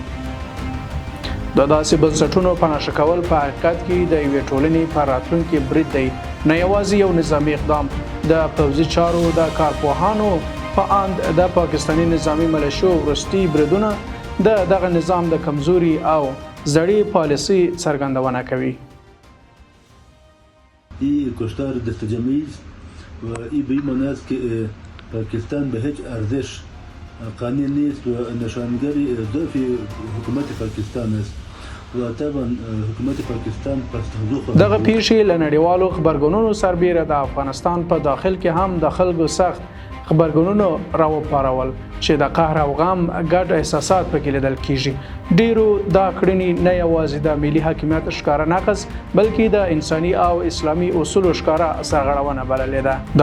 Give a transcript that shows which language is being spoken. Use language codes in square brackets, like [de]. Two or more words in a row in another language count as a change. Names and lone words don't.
[ps] د داسې بنسټونو په نشه کول په حقیقت کې د یوې ټولنې په راتلونکي برید دی، نه یوازې یو نظامي اقدام. د پوځي چارو د کارپوهانو په اند د پاکستاني نظامي ملیشو وروستي بریدونه د دغه نظام د کمزوري او زړې پالیسي څرګندونه کوي. [fa] این کشتار دست جمعی و این به این معنی است که پاکستان به هیچ ارزش قانع نیست و نشانگری ضعف حکومت پاکستان است و طبعا حکومت پاکستان پس [ps] دغه پیښې له نړیوالو خبرګونونو سربیره د افغانستان په داخل کې هم د خلکو سخت خبرګونونو راوپارول چې د قهر او غم ګډ احساسات پکې لیدل کیږي. ډیرو دا کړنې نه یوازې د ملي حاکمیت ښکاره نقض بلکې د انساني او اسلامي اصولو ښکاره سرغړونه بللې ده.